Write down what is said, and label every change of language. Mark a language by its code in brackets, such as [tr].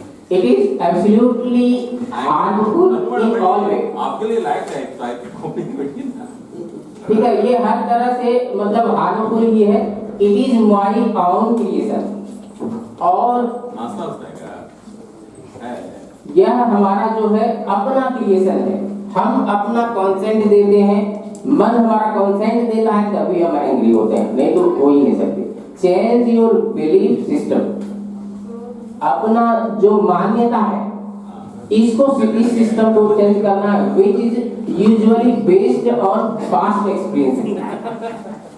[en] It is absolutely harmful in all way. [hi] आपके लिए light है, लाइट कॉपी बैठी ना। ठीक है, ये हर तरह से मतलब हार्मफुल ही है। [en] It is my own creation, [hi] और नाश्ता उसका है। यह हमारा जो है अपना क्रिएशन है। हम अपना कॉन्सेंट देते हैं, मन हमारा कॉन्सेंट देता है, तभी हम एंग्री होते हैं, नहीं तो हो ही नहीं सकते। [en] change your belief system, [hi] अपना जो मान्यता है इसको, इस सिस्टम को चेंज करना है, [en] which is usually based on past experience।